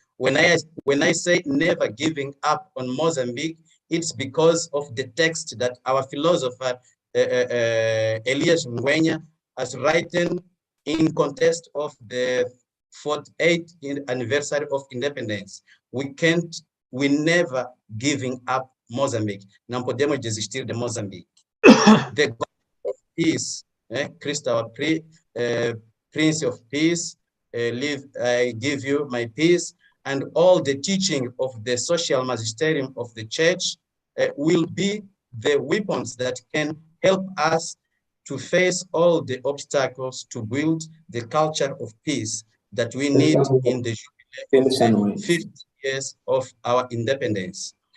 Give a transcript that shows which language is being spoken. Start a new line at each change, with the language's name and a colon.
English: When I say never giving up on Mozambique, it's because of the text that our philosopher Elias Ngwenya has written in context of the 48th anniversary of independence. We never giving up Mozambique.
Portuguese: Não podemos desistir de Mozambique.
English: The God of peace, Christ our Prince of Peace, I give you my peace, and all the teaching of the social magisterium of the church will be the weapons that can help us to face all the obstacles to build the culture of peace that we need in the 50 years of our independence.